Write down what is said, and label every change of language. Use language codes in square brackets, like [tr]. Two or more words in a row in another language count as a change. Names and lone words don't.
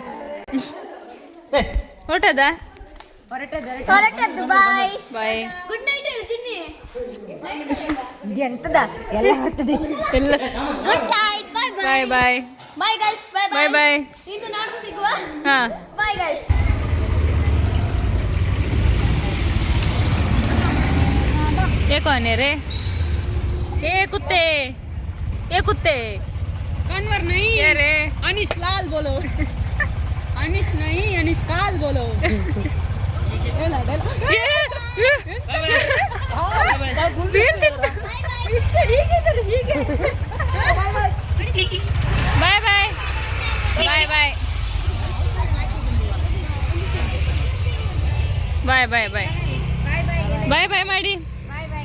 [kn] ಹೊರಟದ ಹೊರಟದ್ದು ಬಾಯ್ ಬಾಯ್ [en] good night [kn] ಹೇಳ್ತೀನಿ ಇದು ಎಂತದ ಎಲ್ಲ ಹೊರಟದೆ ಎಲ್ಲ [en] good night bye bye bye bye guys bye bye bye [kn] ಇದು ನಾಡ್ದು ಸಿಗುವ ಹಾ [en] bye guys [hi] ये कौन है रे ये कुत्ते कन्वर नहीं ये रे अनिश लाल बोलो अनिश नहीं अनिश काल बोलो [en] bye bye bye bye bye bye bye bye bye ಮಾಡಿ bye bye